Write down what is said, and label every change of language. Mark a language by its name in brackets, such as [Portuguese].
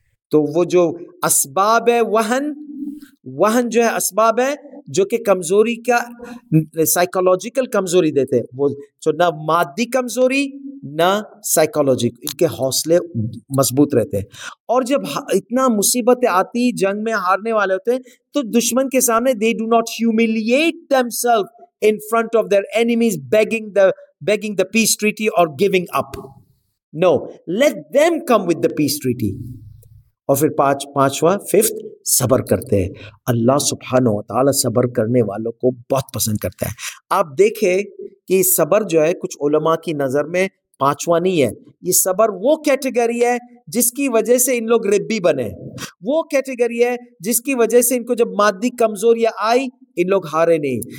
[Urdu] تو وہ جو اسباب ہے وہن جو ہے اسباب ہے جو کہ کمزوری کا، سائیکولوجیکل کمزوری دیتے، وہ جو نہ مادی کمزوری نہ سائیکولوجیک، ان کے حوصلے مضبوط رہتے ہیں. اور جب اتنا مصیبت آتی، جنگ میں ہارنے والے ہوتے ہیں، تو دشمن کے سامنے [English] They do not humiliate themselves, in front of their enemies begging the peace treaty or giving up. No, let them come with the peace treaty. [Urdu] اور پھر فیفتھ صبر کرتے ہیں. اللہ سبحانہ و تعالیٰ صبر کرنے والوں کو بہت پسند کرتا ہے. آپ دیکھیں کہ صبر جو ہے کچھ علماء کی نظر میں پانچواں نہیں ہے. یہ صبر وہ کیٹیگری ہے جس کی وجہ سے ان لوگ ربی بنے, وہ کیٹیگری ہے جس کی وجہ سے ان کو جب مادی کمزوری آئی ان لوگ ہارے نہیں.